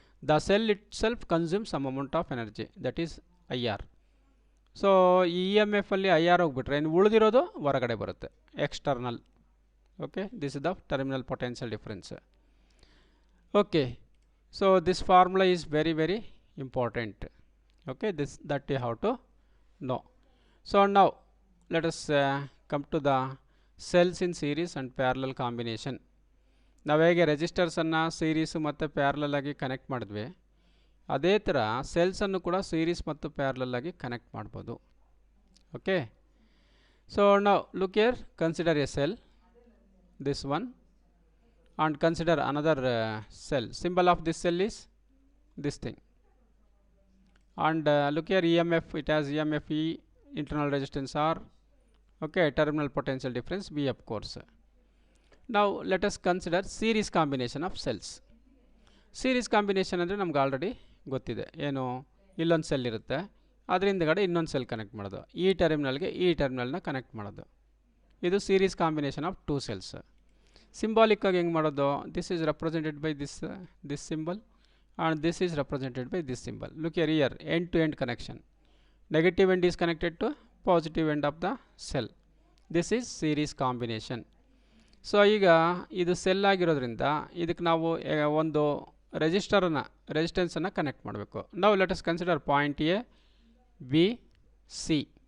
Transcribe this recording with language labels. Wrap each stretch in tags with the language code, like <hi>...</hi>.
<en>The cell itself consume some amount of energy, that is I R.</en> <kn>So E M F ಅಲ್ಲಿ I R ಹೋಗ್ಬಿಟ್ರೆ ಇನ್ನು ಉಳಿದಿರೋದು ಹೊರಗಡೆ ಬರುತ್ತೆ, external.</kn> <en>Okay, this is the terminal potential difference. Okay, so this formula is very very important. Okay, that you have to know. So now let us come to the cells in series and parallel combination.</en> <kn>ನಾವು ಹೇಗೆ ರೆಜಿಸ್ಟರ್ಸನ್ನು series ಮತ್ತು parallel ಆಗಿ connect ಮಾಡಿದ್ವಿ, ಅದೇ ಥರ ಸೆಲ್ಸನ್ನು ಕೂಡ series ಮತ್ತು parallel ಆಗಿ ಕನೆಕ್ಟ್ ಮಾಡ್ಬೋದು.</kn> <en>Okay, so ನಾವು look here, consider a cell, this one, and consider another cell. Symbol of this cell is this thing, and look here, EMF, it has EMF E, internal resistance R. Okay, terminal potential difference V, of course. Now let us consider series combination of cells.</en> <kn>Series combination ಅಂದರೆ ನಮ್ಗೆ already ಗೊತ್ತಿದೆ, ಏನು, ಇಲ್ಲೊಂದು cell ಇರುತ್ತೆ, ಅದರ ಹಿಂದ್ಗಡೆ ಇನ್ನೊಂದು cell connect ಮಾಡೋದು, ಈ ಟರ್ಮಿನಲ್ಗೆ ಈ ಟರ್ಮಿನಲ್ನ ಕನೆಕ್ಟ್ ಮಾಡೋದು.</kn> <en>ಇದು series combination of two cells.</en> <kn>Symbolic ಆಗಿ ಹೆಂಗೆ ಮಾಡೋದು,</kn> <en>This is represented by this symbol, and this is represented by this symbol. Look here, end to end connection. Negative end is connected to positive end of the cell. This is series combination.</en> <kn>So ಈಗ ಇದು cell ಆಗಿರೋದ್ರಿಂದ ಇದಕ್ಕೆ ನಾವು ಒಂದು ರೆಸಿಸ್ಟೆನ್ಸನ್ನು connect ಮಾಡಬೇಕು.</kn> <en>ನಾವು let us consider point A, B, C.</en>